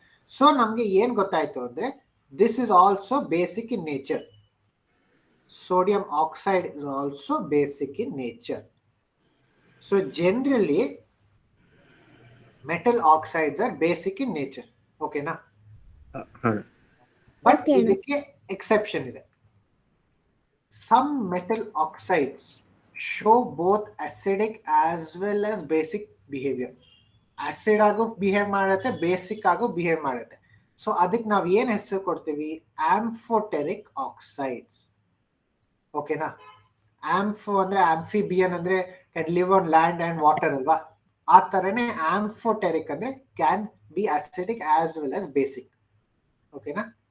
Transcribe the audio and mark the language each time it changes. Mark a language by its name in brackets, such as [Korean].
[Kannada] So ನಮ್ಗೆ ಏನ್ ಗೊತ್ತಾಯ್ತು ಅಂದ್ರೆ [English] This is also basic in nature. Sodium oxide is also basic in nature. So generally metal oxides are basic in nature. Okay na? [Kannada] But ಇದಕ್ಕೆ exception ಇದೆ. [English] Some metal oxides show both acidic as well as basic behavior. [Kannada] Acid ಆಗೋ behave ಮಾಡುತ್ತೆ, basic ಆಗೋ behave ಮಾಡುತ್ತೆ. So ಅದಕ್ಕೆ ನಾವು ಏನ್ ಹೆಸರು ಕೊಡ್ತೀವಿ? Amphoteric oxides. ಓಕೆನಾ? [English] ampho [Kannada] ಅಂದ್ರೆ [English] amphibian ಅಂದ್ರೆ can live on land and water [Kannada] ಅಲ್ವಾ? ಆ ತರನೇ [English] amphoteric [Kannada] ಅಂದ್ರೆ [English] Can be acidic as well as basic. ಓಕೆನಾ?